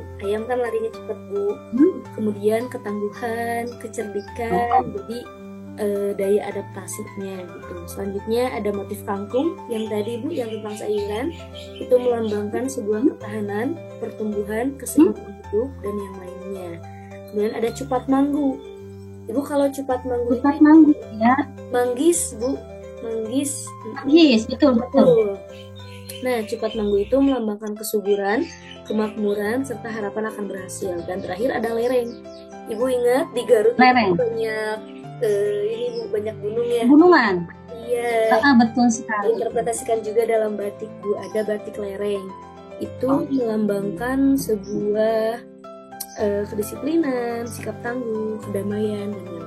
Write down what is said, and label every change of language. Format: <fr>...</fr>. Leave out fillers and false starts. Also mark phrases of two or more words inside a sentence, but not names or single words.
<id>Ayam kan larinya cepat Bu. Kemudian ketangguhan, kecerdikan, jadi daya adaptasinya gitu. Selanjutnya ada motif kangkung yang tadi Bu, yang tentang sayuran, itu melambangkan sebuah ketahanan, pertumbuhan, keseimbangan hidup dan yang lainnya. Kemudian ada cupat manggu. Ibu kalau cupat manggu ya. Manggis Bu, manggis. Manggis, betul. Nah, cupat manggu itu melambangkan kesuburan, kemakmuran, serta harapan akan berhasil. Dan terakhir ada lereng. Ibu ingat di Garut lereng. Banyak ini Bu, banyak gunung ya. Gunungan. Iya. Betul sekali. Interpretasikan juga dalam batik Bu, ada batik lereng. Itu melambangkan sebuah kedisiplinan, sikap tangguh, kedamaian dan lain-lain.</id>